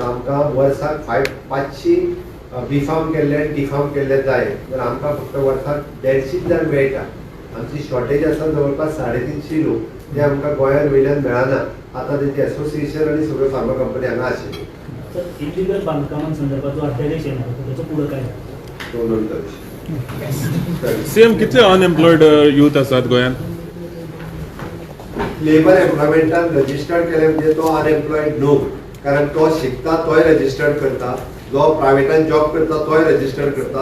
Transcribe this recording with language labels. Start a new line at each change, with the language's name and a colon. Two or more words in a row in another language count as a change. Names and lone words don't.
Konkani: आमकां वर्साक 500 बीफार्म केल्ले आनी डिफार्म केल्ले जाय तर आमकां फक्त वर्साक 150 जाण मेळटा. आमची शॉर्टेज आसा जवळपास 350 लोक जे आमकां गोंयांत वयल्यान मेळना. आतां तेचे एसोसिएशन आनी सगळ्यो
English: pharma company
Konkani: हांगा आशिल्ल्यो.
Marathi: तर इलिगल बांदकामांसंदर्भात जो अध्यादेश येणार होता त्याचं पुढं काय झालं? तो नंतर
Konkani: सीएम कितले
English: unemployed youth
Konkani: आसात गोंयांत? लेबर एम्प्लॉयमेंटान रजिस्टर्ड केले म्हणजे तो अनएम्प्लॉयड न्हू. कारण तो शिकता तोय रजिस्टर्ड करता, जो प्रायवेटान जॉब करता तोय रजिस्टर्ड करता.